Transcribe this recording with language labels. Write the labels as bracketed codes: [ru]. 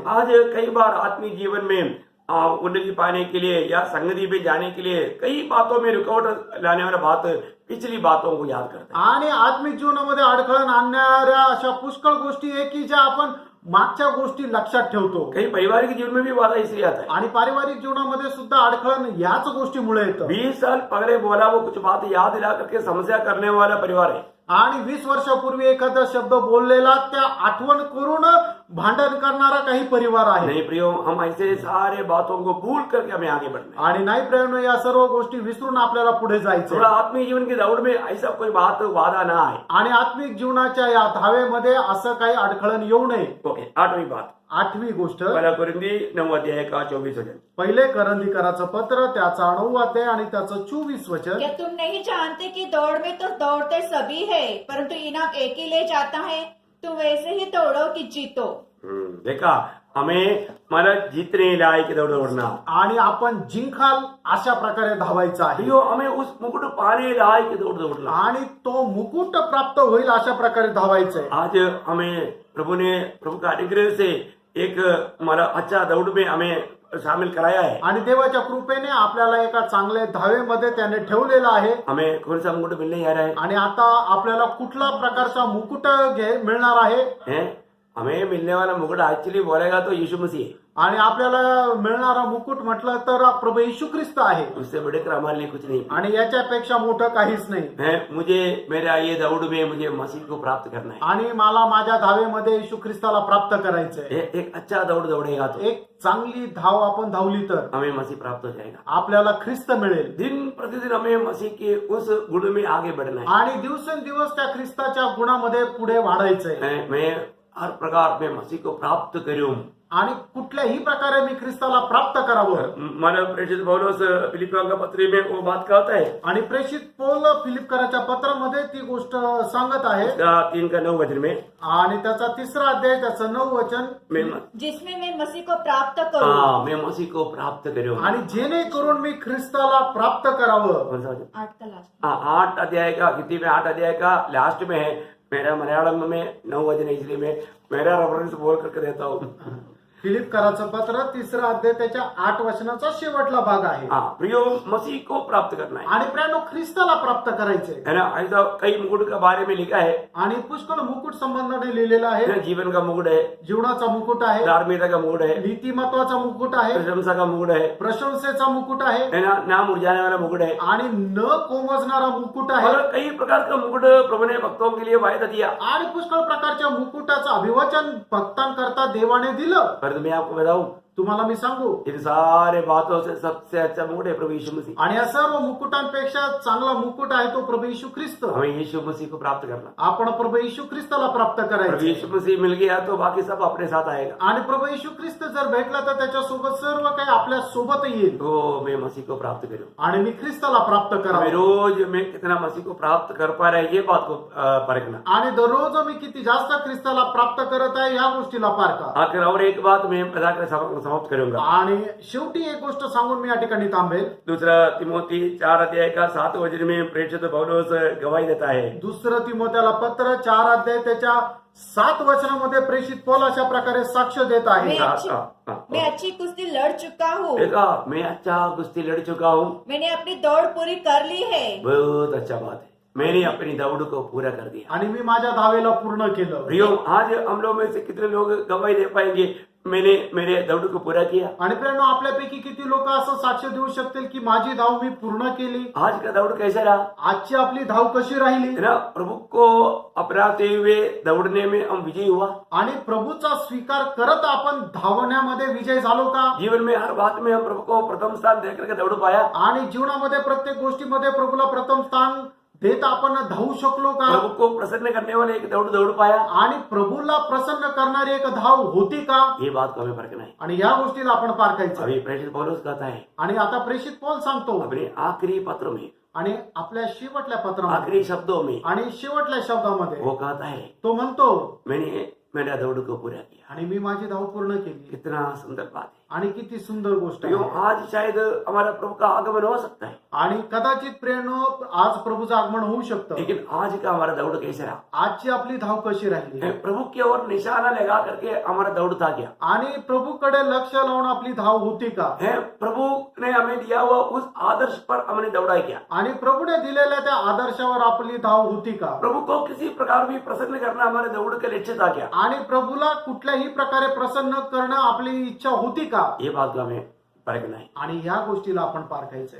[hi] आज कई बार आत्मिक जीवन में उन्नति पाने के लिए या संगति में जाने के लिए कई बातों में रुकावट लाने वाला बात पिछली बातों को याद करते हैं। [mr] आणि आत्मिक जीवनामध्ये अडखळण आणणाऱ्या अशा पुष्कळ गोष्टी आहे की ज्या आपण मागच्या गोष्टी लक्षात ठेवतो. [hi] कई पारिवारिक जीवन में भी बाधा इसलिए आता है। [mr] आणि पारिवारिक जीवनामध्ये सुद्धा अडखळण याच गोष्टीमुळे येतं. [hi] 20 साल पहले बोला वो कुछ बात याद दिला करके समस्या करने वाला परिवार है। [mr] आणि 20 वर्षापूर्वी एखादा शब्द बोललेला त्या आठवण करून भांडण करणारा काही परिवार आहे. [hi] नहीं प्रियो, हम ऐसे सारे बातों को भूल करके हमें आगे बढ़ना है। [mr] आणि नाही प्रेरणा या सर्व गोष्टी विसरून आपल्याला पुढे जायचं [hi] थोड़ा आत्मिक जीवन की दौड़ में ऐसा कोई बात वादा ना आए। [mr] आणि आत्मिक जीवनाच्या या धावेमध्ये असं काही अडखळण येऊ नये. [hi] ओके, 8वीं बात, [mr] 8वी गोष्ट, [hi] पहला कुरिन्दी 9 अध्याय का 24 वचन। [mr] पहिले करंदीकराचं पत्र त्याचा 9 अध्याय आणि त्याचं 24 वचन. [hi] क्या तुम नहीं जानते कि दौड़ में तो दौड़ते सभी है, परंतु इनाम एक ही ले जाता है। तुम वैसे ही दौड़ो कि जीतो। देखा, हमें मला जीतने लायक दौड़ दौड़ना, [mr] आणि आपण जिंकाल अशा प्रकारे धावायचं आहे. [hi] प्रियो हमें उस मुकुट पाने लायक दौड़ दौड़ना। [mr] आणि तो मुकुट प्राप्त होईल अशा प्रकारे धावायचंय. [hi] आज हमें प्रभु का अनुग्रह से एक हमारा अच्छा दौड़ में हमें शामिल कराया है। [mr] आणि देवाच्या कृपेने आपल्याला एका चांगल्या धावेमध्ये त्याने ठेवलेलं आहे. [hi] हमें कौन सा मुकुट मिलने जा रहा है? [mr] आणि आता आपल्याला कुठला प्रकारचा मुकुट मिळणार आहे? [hi] हैं? हमें मिलने वाला मुकुट एक्चुअली बोलेगा तो यीशु मसीह है। [mr] आणि आपल्याला मिळणारा मुकुट म्हटलं तर प्रभू येशू ख्रिस्त आहे. [hi] उससे बढ़कर हमारे लिए कुछ नहीं [mr] आणि याच्यापेक्षा मोठं काहीच नाही. [hi] है। मुझे मेरा ये दौड़ में मुझे मसीह को प्राप्त करना है। [mr] आणि मला माझ्या धावेमध्ये येशू ख्रिस्ताला प्राप्त करायचंय. [hi] एक अच्छा दौड़ दौड़ेगा तो [mr] एक चांगली धाव आपण धावली तर [hi] हमें मसीह प्राप्त हो जाएगा। [mr] आपल्याला ख्रिस्त मिळेल. [hi] दिन प्रतिदिन हमें मसीह के उस गुण में आगे बढ़ना है। [mr] आणि दिवसेंदिवस त्या ख्रिस्ताच्या गुणामध्ये पुढे वाढायचंय. [hi] मैं हर प्रकार में मसीह को प्राप्त करूं। [mr] आणि कुठल्याही प्रकारे मी ख्रिस्ताला प्राप्त करावं. [hi] मानव प्रेषित पौलुस फिलिपियों का पत्र में वो बात कहता है। [mr] आणि प्रेषित पौल फिलिपकराच्या पत्रामध्ये ती गोष्ट सांगत आहे. [hi] 3 का 9 वचन में, [mr] आणि त्याचा 3रा अध्याय त्याचं 9 वचन, [hi] जिसमें मैं मसीह को प्राप्त करूं। मैं मसीह को प्राप्त करूं। [mr] आणि जेणेकरून मी ख्रिस्ताला प्राप्त करावं. [hi] कौन सा वचन? 8 का लास्ट। 8 अध्याय का, हिंदी में 8 अध्याय का लास्ट में है। मेरा मलयालम में 9 वचन है, इसलिए मैं मेरा रेफरेंस बोल करके देता हूँ। [mr] फिलिपकराचं पत्र 3रा अध्याय त्याच्या 8 वचनाचा शेवटला भाग आहे. [hi] प्रियो मसीह को प्राप्त करना है। [mr] आणि प्रियानो ख्रिस्ताला प्राप्त करायचंय. [hi] है ना, ऐसा कई मुकुट के बारे में लिखा है। [mr] आणि पुष्कळ मुकुट संबंधाने लिहिलेलं आहे. [hi] जीवन का मुकुट है, [mr] जीवनाचा मुकुट आहे, [hi] धार्मिकता का मुकुट है, [mr] नीतिमत्वाचा मुकुट आहे, [hi] प्रशंसा का मुकुट है, [mr] प्रशंसेचा मुकुट आहे, [hi] है ना, नाम उजाने वाला मुकुट है, [mr] आणि न कोमजणारा मुकुट आहे. [hi] और कई प्रकार का मुकुट प्रभु ने भक्तों के लिए वायदा दिया। [mr] आणि पुष्कळ प्रकारच्या मुकुटाचं अभिवचन भक्तांकरता देवाने दिलं. [hi] पर मैं आपको बताऊं, [mr] तुम्हाला मी सांगू, [hi] इन सारे बातों से सबसे अच्छा मुकुट है प्रभु यीशु मसीह। [mr] आणि या सर्व मुकुटांपेक्षा चांगला मुकुट आहे तो प्रभू येशू ख्रिस्त. [hi] हमें यीशु मसीह को प्राप्त करना। [mr] आपण प्रभू येशू ख्रिस्ताला प्राप्त [hi] प्रभु [mr] करायचं. [hi] यीशु मसीह मिल गया तो बाकी सब अपने साथ आएगा। [mr] आणि प्रभू येशू ख्रिस्त जर भेटला तर त्याच्यासोबत सर्व काही आपल्या सोबत येईल. [hi] तो मैं मसीह को प्राप्त करूं। [mr] आणि मी ख्रिस्ताला प्राप्त [hi] हमें [mr] करावं. [hi] रोज मैं कितना मसीह को प्राप्त कर पा रहा है ये बात को परखना। [mr] आणि दररोज मी किती जास्त ख्रिस्ताला प्राप्त करत आहे या गोष्टीला पारखा. [hi] आखिर और एक बात मैं बताकर समाप्त करूंगा। [mr] आणि शेवटी एक गोष्ट सांगून मी या ठिकाणी थांबेल. [hi] दूसरा तिमोथी 4 अध्याय का 7 वचन में प्रेषित पौलुस गवाही देता है। [mr] दुसरं तिमोथेला पत्र 4 अध्याय त्याच्या 7 वचनामध्ये प्रेषित पौल अशा प्रकारे साक्ष देत आहे. [hi] मैं अच्छी कुश्ती लड़ चुका हूँ। देखा, मैं अच्छा कुश्ती लड़ चुका हूँ। मैंने अपनी दौड़ पूरी कर ली है। बहुत अच्छा बात है, मैंने अपनी दौड़ को पूरा कर दिया। [mr] आणि मी माझ्या धावेला पूर्ण केलं. [hi] प्रियो, आज हम लोग में से कितने लोग गवाही दे पाएंगे मैंने मेरे दौड़ को पूरा किया? [mr] आणि प्रेरणा आपल्यापैकी किती लोक असं साक्ष देऊ शकतील की माझी धाव मी पूर्ण केली. [hi] आज का दौड़ कैसा रहा? [mr] आजची आपली धाव कशी राहिली. [hi] है ना, प्रभु को अपनाते हुए दौड़ने में हम विजयी हुआ। [mr] आणि प्रभूचा स्वीकार करत आपण धावण्यामध्ये विजय झालो का. [hi] जीवन में हर बात में हम प्रभु को प्रथम स्थान देकर के दौड़ पाया। [mr] आणि जीवनामध्ये प्रत्येक गोष्टीमध्ये प्रभूला प्रथम स्थान देत आपण धावू शकलो का. [hi] प्रभु को प्रसन्न करने वाले एक दौड़ पाया। [mr] आणि प्रभूला प्रसन्न करणारी एक धाव होती का. [hi] ये बात को हमें परखना है। [mr] आणि या गोष्टीला आपण पारखायचं. [hi] अभी प्रेषित पौलुस कहता है [mr] आणि आता प्रेषित पौल सांगतो [hi] अपने आखिरी पत्र में, [mr] आणि आपल्या शेवटल्या पत्रामध्ये [hi] आखिरी शब्दों में [mr] आणि शेवटल्या शब्दामध्ये [hi] वो कहता है, [mr] तो म्हणतो [hi] मैंने मेरा दौड़ को पूरा किया। [mr] आणि मी माझी धाव पूर्ण केली. [hi] कितना सुंदर बात है। [mr] आणि किती सुंदर गोष्ट [hi] तो [mr] आहे. [hi] आज शायद हमारा प्रभु का आगमन हो सकता है, [mr] आणि कदाचित प्रेरणो आज प्रभूचं आगमन होऊ शकतं. [hi] लेकिन आज का हमारा दौड़ कैसे रहा? [mr] आजची आपली धाव कशी राहिली [hi] प्रभु की ओर निशाना लगा करके हमारा दौड़ था क्या? [mr] आणि प्रभूकडे लक्ष लावून आपली धाव होती का? [hi] प्रभु ने हमें दिया हुआ उस आदर्श पर हमने दौड़ा है क्या? [mr] आणि प्रभूने दिलेल्या त्या आदर्शावर आपली धाव होती का? [hi] प्रभु को किसी प्रकार भी प्रसन्न करना हमारे दौड़ का लक्ष्य था क्या? [mr] आणि प्रभूला कुठल्याही प्रकारे प्रसन्न करणं आपली इच्छा होती का? [hi] ये बात को हमें परखना है। [mr] आणि ह्या गोष्टीला आपण पारखायचंय.